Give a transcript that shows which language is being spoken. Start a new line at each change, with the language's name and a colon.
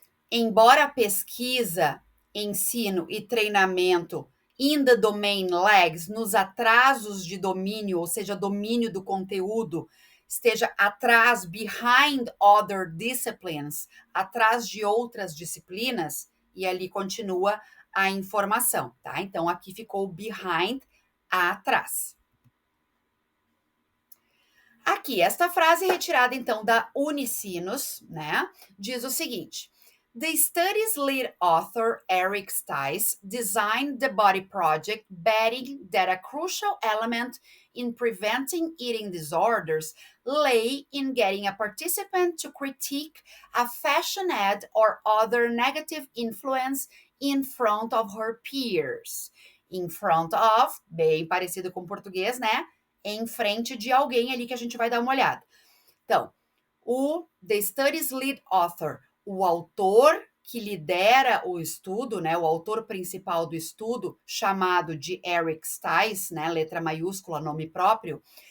Portuguese: Embora a pesquisa, ensino e treinamento
English: in the domain lags,
Portuguese: nos atrasos de domínio, ou seja, domínio do conteúdo, esteja atrás,
English: behind other disciplines,
Portuguese: atrás de outras disciplinas, e ali continua a informação, tá? Então, aqui ficou behind, atrás. Aqui, esta frase retirada, então, da Unicinos, né? Diz o seguinte:
English: The study's lead author, Eric Stice, designed the body project betting that a crucial element in preventing eating disorders lay in getting a participant to critique a fashion ad or other negative influence in front of her peers.
Portuguese: In front of, bem parecido com o português, né? Em frente de alguém ali que a gente vai dar uma olhada. Então, o
English: The Study's Lead Author,
Portuguese: o autor que lidera o estudo, né, o autor principal do estudo, chamado de Eric Stice, né, letra maiúscula, nome próprio,